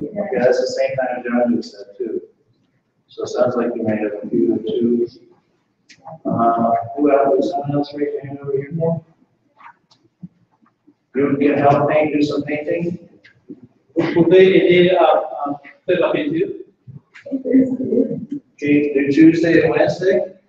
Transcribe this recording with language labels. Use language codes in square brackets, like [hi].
[en] Okay, that's the same time John just said, 2. So it sounds like you may have a few of 2. Who else? Someone else raise your hand over here? You can help paint, do some painting? [fr] Vous pouvez aider à faire la peinture [en] Okay, do Tuesday and Wednesday?